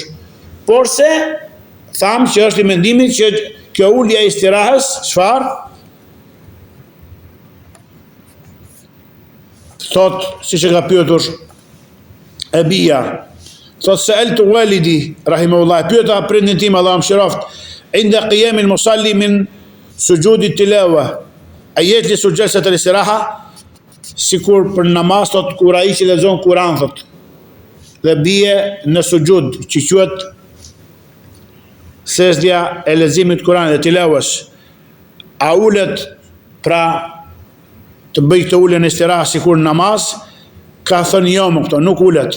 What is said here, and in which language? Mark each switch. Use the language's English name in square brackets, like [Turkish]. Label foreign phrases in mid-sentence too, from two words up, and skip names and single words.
[Albanian] Por se thamë që është i mendimit që kjo ulja e istirahas, çfarë? Thot, siç e ka pyetur Ebia, thot [Arabic] سألت والدي رحمه الله, [Albanian] pyeta prindin tim Allah mëshiroft, [Arabic] عند قيام المصلي من سجود التلاوة أ يجلس جلسة الاستراحة, [Albanian] sikur për namaz thot kur ai që lexon Kur'an thot dhe bie në sujud, që quhet sejdja e leximit Kur'anit dhe tilawas, a ulet pra të bëj këtë uljen e istirahas sikur në namaz, ka thënë jo më këto, nuk ulet.